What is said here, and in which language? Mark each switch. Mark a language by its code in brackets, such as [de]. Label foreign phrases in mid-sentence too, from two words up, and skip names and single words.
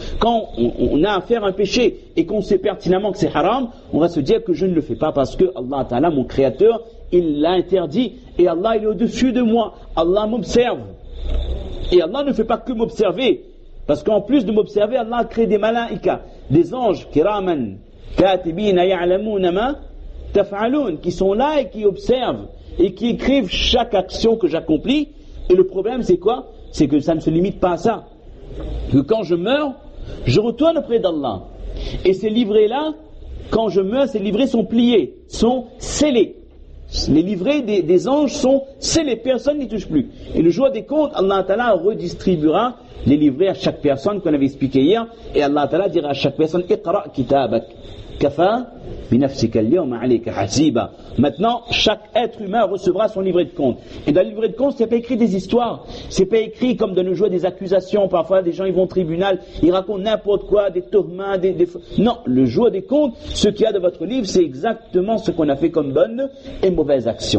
[fr] Quand on a à faire un péché et qu'on sait pertinemment que c'est haram, on va se dire que je ne le fais pas parce que Allah Ta'ala, mon Créateur, il l'a interdit et Allah il est au-dessus de moi. Allah m'observe. Et Allah ne fait pas que m'observer, parce qu'en plus de m'observer, Allah a créé des malaïkas, des anges, [ar] كراما كاتبين يعلمون ما تفعلون, [fr] qui sont là et qui observent et qui écrivent chaque action que j'accomplis. Et le problème, c'est quoi? C'est que ça ne se limite pas à ça. Que quand je meurs, je retourne auprès d'Allah. Et ces livrets-là, quand je meurs, ces livrets sont pliés, sont scellés. Les livrets des anges sont scellés, personne n'y touche plus. Et le jour des comptes, Allah Ta'ala redistribuera les livrets à chaque personne qu'on avait expliqué hier. Et Allah Ta'ala dira à chaque personne, [ar] اقرأ كتابك كفى بنفسك اليوم عليك حسيبا. [fr] Maintenant, chaque être humain recevra son livret de compte. Et dans le livret de compte, c'est pas écrit des histoires. C'est pas écrit comme de nos jours des accusations. Parfois, des gens ils vont au tribunal, ils racontent n'importe quoi, des tourments, Non, le jour des comptes, ce qu'il y a de votre livre, c'est exactement ce qu'on a fait comme bonne et mauvaise action.